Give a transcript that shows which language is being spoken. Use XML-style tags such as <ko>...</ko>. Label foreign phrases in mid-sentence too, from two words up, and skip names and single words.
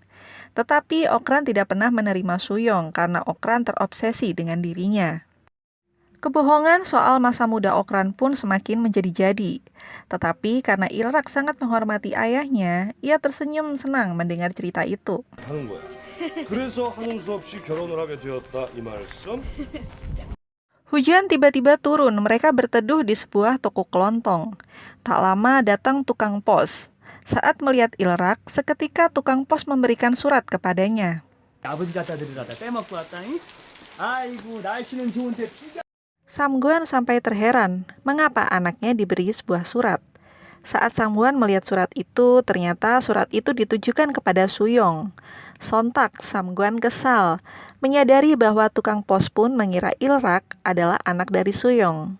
<id>Tetapi Okran tidak pernah menerima Suyong karena Okran terobsesi dengan dirinya. Kebohongan soal masa muda Okran pun semakin menjadi-jadi. Tetapi karena Ilrak sangat menghormati ayahnya, ia tersenyum senang mendengar cerita itu.</id> <ko>하는 거야. 그래서 하는 수 없이 결혼을 하게 되었다 이 말씀?</ko> <id>Hujan tiba-tiba turun, mereka berteduh di sebuah toko kelontong. Tak lama datang tukang pos. Saat melihat Ilrak, seketika tukang pos memberikan surat kepadanya.</id> <ko>아버지 갖다 드리라다 빼먹고 왔다니? 아이고 날씨는 좋은데 비가</ko> <id>Samguan sampai terheran, mengapa anaknya diberi sebuah surat. Saat Samguan melihat surat itu, ternyata surat itu ditujukan kepada Suyong. Sontak Samguan kesal, menyadari bahwa tukang pos pun mengira Ilrak adalah anak dari Suyong.</id>